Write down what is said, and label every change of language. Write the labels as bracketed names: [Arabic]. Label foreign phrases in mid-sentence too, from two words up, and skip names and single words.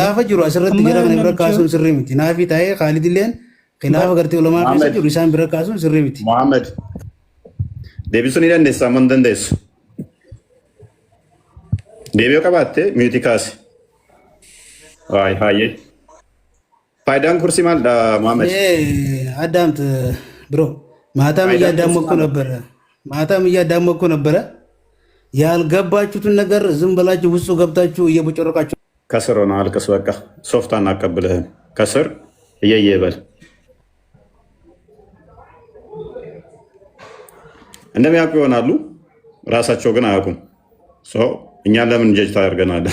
[Oromo] khilaafa jiru asirratti jira kan bira kaasuun sirrii miti naafi taa'ee Khaalid illeen khilaafa gartee ulamaa keessa jiru isaan bira kaasuun sirrii miti. Muhammad deebisuu ni dandeessaa moo hin dandeessu? Deebi'oo qabaatte miutii kaase. Hayyee faayidaan kursii maalidha Muhammad? [Amharic] አዳምጥ ብሮ ማታም እያዳመኩ ነበረ ያልገባችሁትን ነገር ዝም ብላችሁ ውስጡ ገብታችሁ እየቦጨረቃችሁ ከስር ሆነ አልቅስ። በቃ ሶፍት አናቀብልህም። ከስር እየየ በል። እንደሚያውቁ ይሆናሉ፣ ራሳቸው ግን አያውቁም። እኛን ለምን ጀጅ ታደርገናለህ?